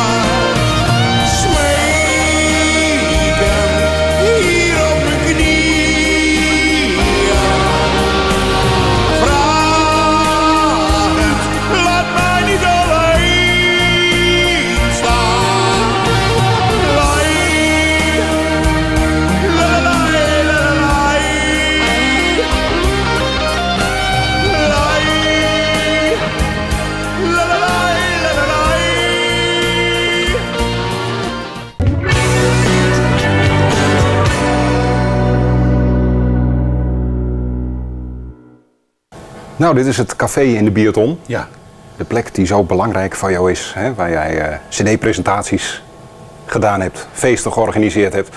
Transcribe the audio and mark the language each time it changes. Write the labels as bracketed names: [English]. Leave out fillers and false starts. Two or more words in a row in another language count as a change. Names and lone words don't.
[Dutch] Smeken hier op mijn knieën. Vragend, laat mij niet alleen staan. Lai, lalai, lalai. Lai, lalai, lalai. Nou, dit is het café in de Bioton. Ja. De plek die zo belangrijk voor jou is, hè, waar jij cd-presentaties gedaan hebt, feesten georganiseerd hebt.